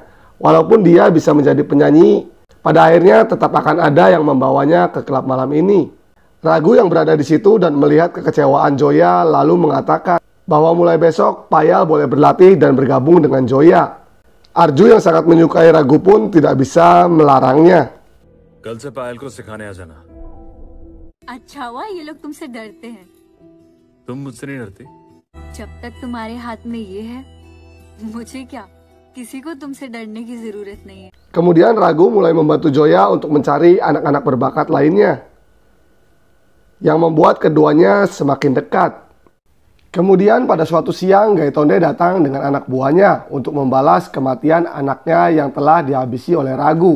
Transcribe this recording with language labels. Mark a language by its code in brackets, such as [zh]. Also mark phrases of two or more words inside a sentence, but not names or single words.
[id] Walaupun dia bisa menjadi penyanyi, pada akhirnya tetap akan ada yang membawanya ke klub malam ini. Ragu yang berada di situ dan melihat kekecewaan Joya lalu mengatakan bahwa mulai besok Payal boleh berlatih dan bergabung dengan Joya. Arju yang sangat menyukai Ragu pun tidak bisa melarangnya. [hi] कल से पायल को सिखाने आ जाना। अच्छा हुआ ये लोग तुमसे डरते हैं। तुम मुझसे नहीं डरती? जब तक तुम्हारे हाथ में ये है, मुझे क्या, किसी को तुमसे डरने की जरूरत नहीं है। [id] Kemudian Ragu mulai membantu Joya untuk mencari anak-anak berbakat lainnya, yang membuat keduanya semakin dekat. Kemudian pada suatu siang, Gaitonde datang dengan anak buahnya untuk membalas kematian anaknya yang telah dihabisi oleh Ragu.